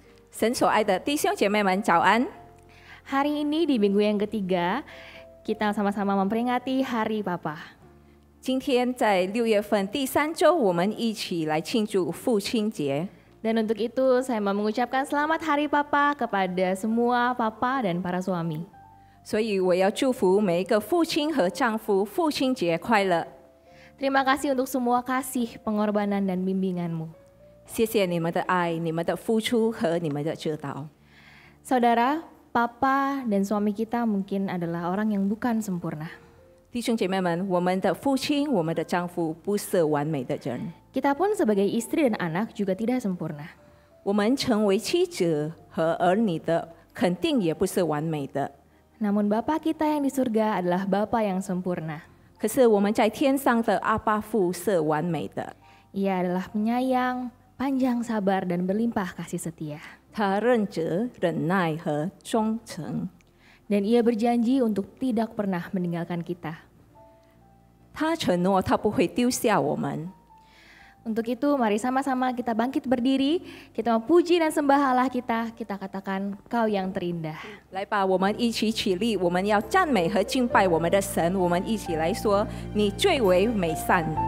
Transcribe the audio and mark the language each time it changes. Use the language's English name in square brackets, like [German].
[Chinese] 神所爱的弟兄姐妹们，早安！ [Indonesian] Hari ini di minggu yang ketiga, kita sama-sama memperingati Hari Papa. [Chinese] 今天在6月份第3周，我们一起来庆祝父亲节。 [Indonesian] Dan untuk itu saya mau mengucapkan selamat Hari Papa kepada semua papa dan para suami. [Chinese] 所以我要祝福每一个父亲和丈夫，父亲节快乐！ [Indonesian] Terima kasih untuk semua kasih, pengorbanan, dan bimbinganmu. [Chinese] 谢谢你们的爱、你们的付出和你们的指导。 [Indonesian] Saudara, papa dan suami kita mungkin adalah orang yang bukan sempurna. [Chinese] 弟兄姐妹们，我们的父亲、我们的丈夫不是完美的人， [Indonesian] Kita pun sebagai istri dan anak juga tidak sempurna. [Chinese] 我们成为妻子和儿女的，肯定也不是完美的。 [Indonesian] Namun Bapa kita yang di surga adalah Bapa yang sempurna. [Chinese] 可是我们在天上的阿爸父是完美的， [Indonesian] Ia adalah penyayang, panjang sabar, dan berlimpah kasih setia. [Chinese] 他认责、忍耐和忠诚。 [Indonesian] Dan ia berjanji untuk tidak pernah meninggalkan kita. [Chinese] 他承诺他不会丢下我们。 [Indonesian] Untuk itu mari sama-sama kita bangkit berdiri, kita memuji dan sembah Allah kita katakan Kau yang terindah. [Chinese] 来吧，我们一起起立，我们要赞美和敬拜我们的神。我们一起来说：你最为美善。